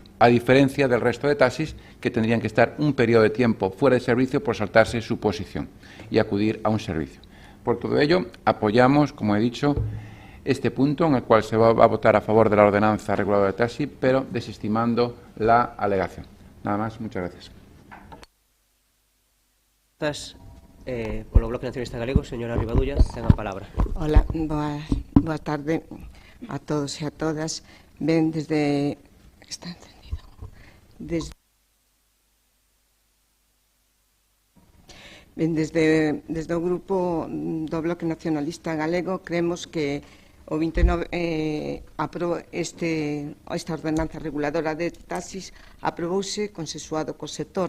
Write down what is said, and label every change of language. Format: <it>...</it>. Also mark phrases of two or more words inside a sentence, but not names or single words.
<es>A diferencia del resto de taxis, que tendrían que estar un periodo de tiempo fuera de servicio por saltarse su posición y acudir a un servicio. Por todo ello, apoyamos, como he dicho, este punto en el cual se va a votar a favor de la ordenanza reguladora de taxi, pero desestimando la alegación. Nada más, muchas gracias. Gracias.</es> <gl>Polo Bloque Nacionalista Galego, señora Rivadulla, ten a palabra. Hola, boa tarde a todos e a todas. Ben, desde... Está encendido. Desde o grupo do Bloque Nacionalista Galego creemos que o 29 esta ordenanza reguladora de taxis aprobouse consensuado co sector.</gl>